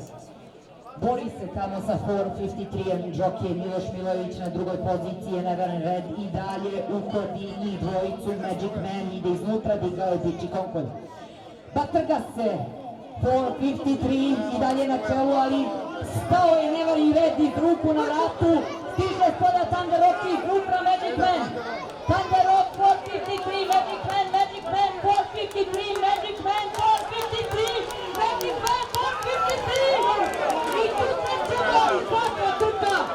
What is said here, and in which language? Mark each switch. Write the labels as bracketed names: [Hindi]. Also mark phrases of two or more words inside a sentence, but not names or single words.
[Serbian] Bori se tamo sa 453-em Džokije Miloš Milojević na drugoj poziciji, Never in Red i dalje ukodi njih dvojicu, Magic Man ide iznutra, digao je Diči Konkolj. Batrga se 453 i dalje na čelu, ali stao je Never in Red i ruku na vratu, stiže spoda Thunder Rock i upra Magic Man. Thunder Rock 453, Magic Man, 453, Magic Man, 453, Magic Man, 453! I tu se ćemo, kako tuta!